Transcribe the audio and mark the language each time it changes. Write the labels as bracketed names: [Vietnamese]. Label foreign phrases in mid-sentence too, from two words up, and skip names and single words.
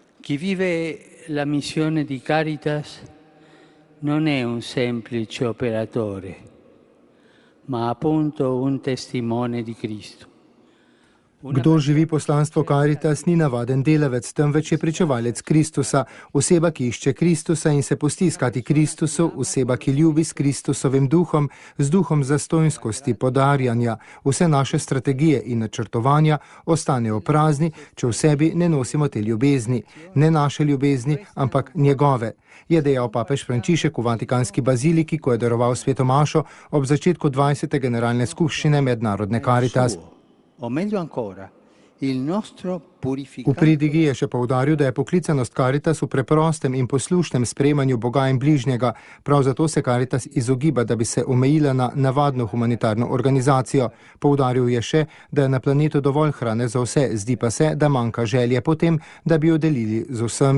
[Italian] Chi vive la missione di Caritas non è un semplice operatore, ma appunto un testimone di Cristo. [Slovenian] Kdor živi poslanstvo Caritas, ni navaden delavec, temveč je pričevalec Kristusa, oseba, ki išče Kristusa in se pusti iskati Kristusu, oseba, ki ljubi s Kristusovim duhom, z duhom zastonjskosti, podarjanja. Vse naše strategije in načrtovanja ostanejo prazni, če v sebi ne nosimo te ljubezni. Ne naše ljubezni, ampak njegove. Je dejal papež Frančišek v Vatikanski baziliki, ko je daroval sveto mašo ob začetku 20. generalne skupščine Mednarodne Caritas. [Italian] O meglio ancora, il nostro [Slovenian] V pridigi je še poudaril, da je poklicanost Caritas v preprostem in poslušnem sprejemanju Boga in bližnjega. Prav zato se Caritas izogiba, da bi se omejila na navadno humanitarno organizacijo. Poudaril je še, da je na planetu dovolj hrane za vse, zdi pa se, da manjka želje potem, da bi jo delili z vsemi.